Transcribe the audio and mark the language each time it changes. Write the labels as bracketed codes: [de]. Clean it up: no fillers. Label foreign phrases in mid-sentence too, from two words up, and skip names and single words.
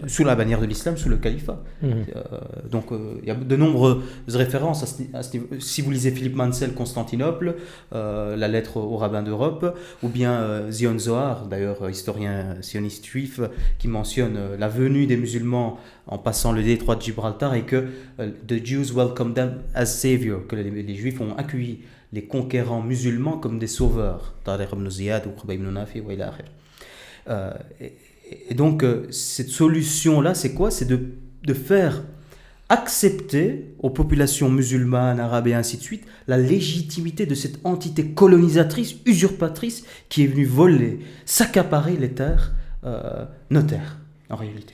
[fr] sous la bannière de l'islam, sous le califat. Donc il y a de nombreuses références à ce niveau. Si vous lisez Philippe Mansell, Constantinople, la lettre au rabbin d'Europe, ou bien Zion Zohar, d'ailleurs historien sioniste juif, qui mentionne la venue des musulmans en passant le détroit de Gibraltar et que [en] the Jews welcomed them as savior, [fr] que les juifs ont accueilli les conquérants musulmans comme des sauveurs. Tariq ibn Ziyad ou Qubay ibn Nafi [ar] وإلى آخره. [fr] Et donc, cette solution-là, c'est quoi? C'est de faire accepter aux populations musulmanes, arabes et ainsi de suite, la légitimité de cette entité colonisatrice, usurpatrice, qui est venue voler, s'accaparer les terres, nos terres, en réalité.